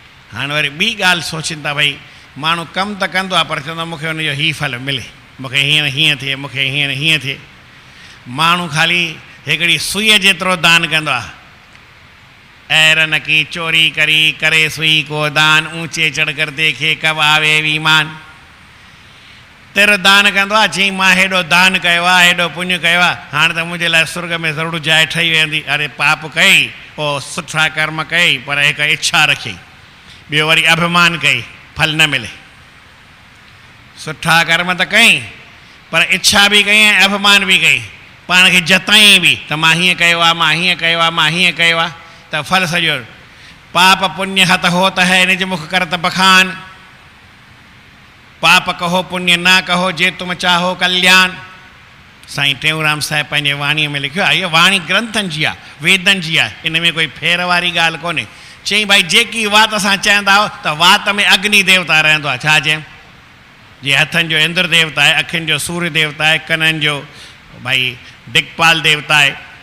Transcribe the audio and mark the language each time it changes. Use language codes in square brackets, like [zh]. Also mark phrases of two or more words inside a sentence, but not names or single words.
[sd] हाँ वरी ॿी ॻाल्हि सोचीनि था भई माण्हू कमु त कंदो आहे पर चवंदो मुझे हुनजो हीउ फल मिले, मूंखे हीअं थिए, मूंखे हीअं थिए। माण्हू ख़ाली हिकिड़ी सुईअ जेतिरो दान कंदो आहे। [hi] ऐरन की चोरी करी करे सुई को दान, ऊंचे चढ़ कर देखे कब आवे ईमान। [sd] तिर दान कंदो आहे, चई मां हेॾो दान कयो आहे, हेॾो पुण्य कयो आहे, हाणे त मुंहिंजे लाइ स्वर्ग में ज़रूरु जाइ ठही वेंदी। अरे पाप कई, पोइ सुठा कर्म कई, पर हिकु इच्छा रखी, ॿियो वरी अभिमान कई, फल न मिले। सुठा कर्म त कई पर इच्छा बि कई ऐं अभिमान बि कई, पाण खे जताई बि त मां हीअं कयो आहे, मां हीअं कयो आहे, मां हीअं कयो आहे, त फल सॼो। [hi] पाप पुण्य हथ होत है निज मुख करत बखान, पाप कहो पुण्य ना कहो जे तुम चाहो कल्याण। [sd] साईं टेऊंराम साहिब पंहिंजे वाणीअ में लिखियो आहे, इहा वाणी ग्रंथनि जी आहे, वेदनि जी आहे, इन में कोई फेर वारी ॻाल्हि कोन्हे। चई भाई जेकी वात असां चवंदा आहियो त वात में अग्नि देवता रहंदो आहे। छा चयऊं? जे हथनि जो इंद्र देवता आहे, अखियुनि जो सूर्य देवता आहे, कननि जो भाई दिक्पाल देवता आहे।